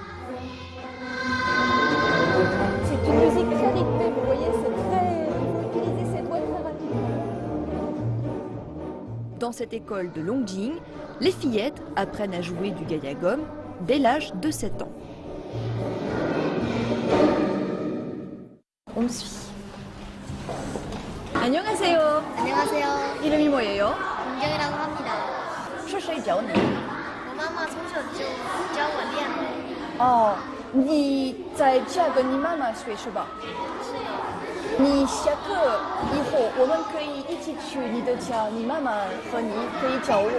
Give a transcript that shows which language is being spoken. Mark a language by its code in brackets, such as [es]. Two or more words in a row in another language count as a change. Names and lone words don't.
[fr] C'est une musique très rythmée, vous voyez, il faut utiliser ses doigts très rapidement. Dans cette école de Longjing, les fillettes apprennent à jouer du gayagum dès l'âge de 7 ans. On me suit. [ko] 안녕하세요. 안녕하세요. 이름이 뭐예요? 김경이라고 합니다. [zh] 是谁教你？我妈妈从小就教我练的。哦，你在家跟你妈妈学是吧？是。你下课以后，我们可以一起去你的家，你妈妈和你可以教我。